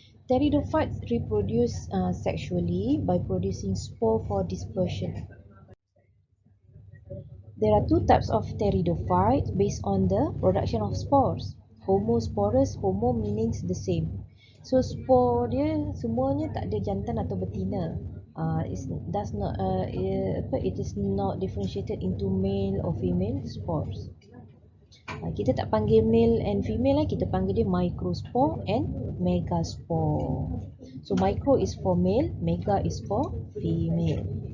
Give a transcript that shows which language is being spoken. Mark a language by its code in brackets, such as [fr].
[en] Pteridophytes reproduce sexually by producing spore for dispersion. There are two types of pteridophytes based on the production of spores. Homosporous, homo meaning the same. [ms] So spore dia semuanya tak ada jantan atau betina. [en] It is not differentiated into male or female spores. [ms] Kita tak panggil [en] male and female, [ms] kita panggil dia microspore and megaspore. [en] So micro is for male, mega is for female.